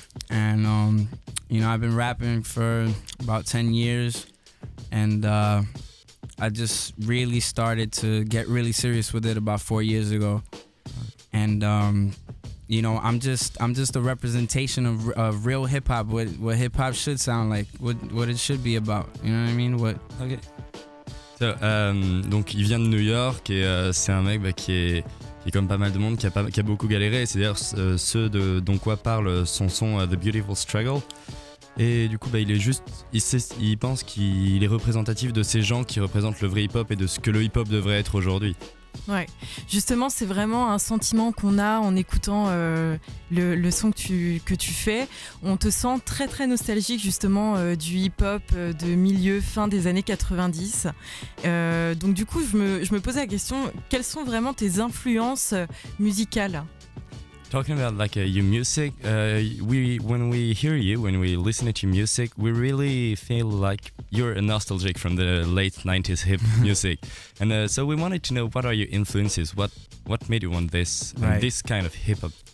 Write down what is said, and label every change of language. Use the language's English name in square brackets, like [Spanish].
[English] And I've been rapping for about 10 years, and I just really started to get really serious with it about 4 years ago. And I'm just a representation of real hip hop, what hip hop should sound like, what it should be about. You know what I mean? Okay. [French] So, donc il vient de New York et c'est un mec qui est comme pas mal de monde qui a beaucoup galéré. Et c'est d'ailleurs ce dont quoi parle son son The Beautiful Struggle. Et du coup, il pense qu'il est représentatif de ces gens qui représentent le vrai hip-hop et de ce que le hip-hop devrait être aujourd'hui. Ouais, justement, c'est vraiment un sentiment qu'on a en écoutant le son que tu fais. On te sent très nostalgique justement du hip-hop de milieu fin des années 90. Donc du coup, je me posais la question, quelles sont vraiment tes influences musicales? [English] Talking about your music, when we hear you, when we listen to your music, we really feel like you're nostalgic from the late 90s hip music. And so we wanted to know, what are your influences? What made you want this kind of hip hop?